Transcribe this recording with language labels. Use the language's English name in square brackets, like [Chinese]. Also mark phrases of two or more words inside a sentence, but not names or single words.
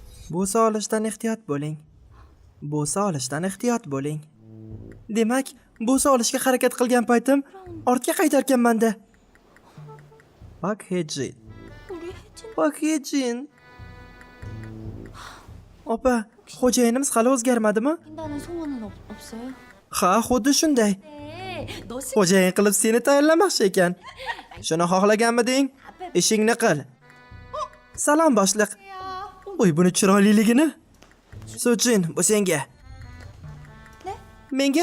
[Uzbek] Bo'sa olishdan ehtiyot bo'ling. Bo'sa olishdan ehtiyot bo'ling. Demak, bo'sa olishga harakat qilgan paytim ortga qaytarganman-da. Pak Hejin. [Korean] 우리 혜진 [Uzbek] Pak Hejin. Opa, xo'jayinimiz hali o'zgarmadimi? [Korean] 낀다는 소문은 없어요? [Uzbek] Ha, xuddi shunday. [Korean] 네, 너 시... [Uzbek] Xo'jayin qilib seni tayinlamoqchi ekan. Shuni xohlaganmiding? Ishingni qil. Salom boshliq. Voy, buni chiroyliligini. Sujin, bu senga. Ne? Menga?